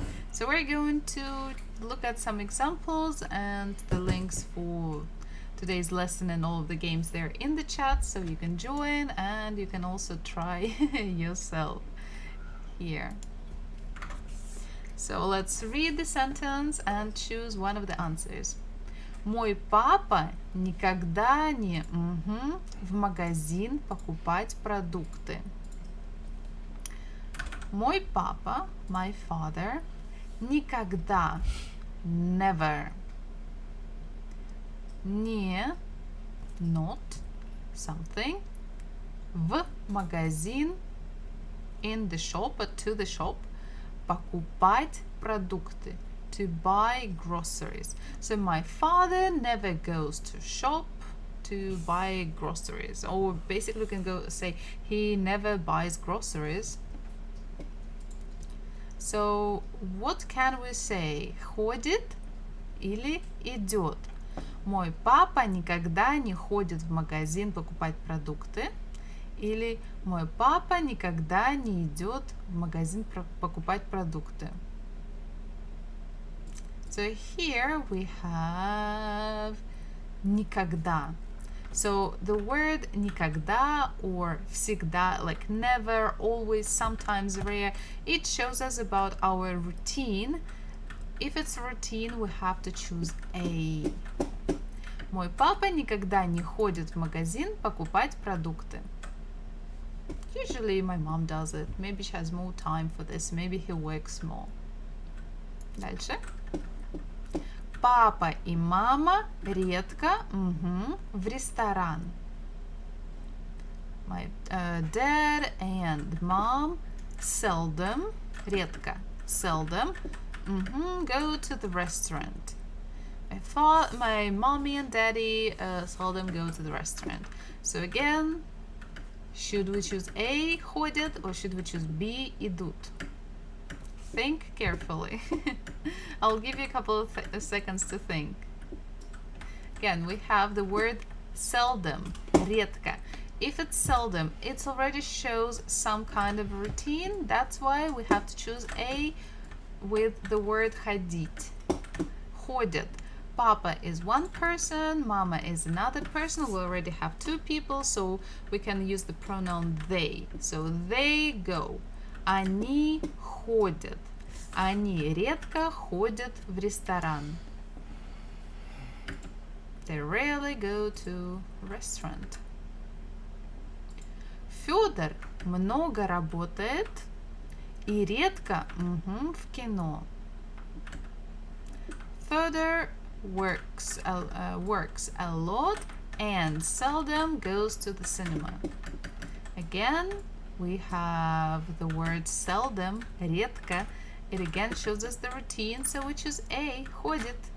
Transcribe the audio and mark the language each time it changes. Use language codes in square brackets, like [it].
[en] So we're going to look at some examples, and the links for today's lesson and all of the games there in the chat, so you can join and you can also try yourself here. So let's read the sentence and choose one of the answers. [ru] Мой папа никогда не в магазин покупать продукты. Мой папа, [en] my father, никогда, never, не, not, something, [ru] в магазин, [en] in the shop, or to the shop, [ru] покупать продукты, [en] to buy groceries. So my father never goes to shop to buy groceries. Or basically we can go say he never buys groceries. So what can we say? [ru] Ходит или идет? Мой папа никогда не ходит в магазин покупать продукты. Или мой папа никогда не идет в магазин покупать продукты. [en] So here we have никогда. So the word никогда or всегда, like never, always, sometimes, rare, it shows us about our routine. If it's routine, we have to choose A. [ru] Мой папа никогда не ходит в магазин покупать продукты. [en] Usually my mom does it. Maybe she has more time for this. Maybe he works more. Дальше. [ru] Папа и мама редко в ресторан. [en] My dad and mom seldom, редко, seldom, go to the restaurant. My mommy and daddy seldom go to the restaurant. So again, should we choose A, ходят, or should we choose B, идут? Think carefully. I'll give you a couple of seconds to think. Again, we have the word seldom, редко. If it's seldom, it already shows some kind of routine. That's why we have to choose A with the word ходить. [ru] Ходят. [en] Papa is one person, mama is another person. We already have two people, so we can use the pronoun they. So they go. [ru] Они ходят. Они редко ходят в ресторан. [en] They rarely go to a restaurant. [ru] Федор много работает и редко в кино. [en] Further works a lot and seldom goes to the cinema. Again, we have the word seldom, редко. It again shows us the routine, so we choose A, ходит.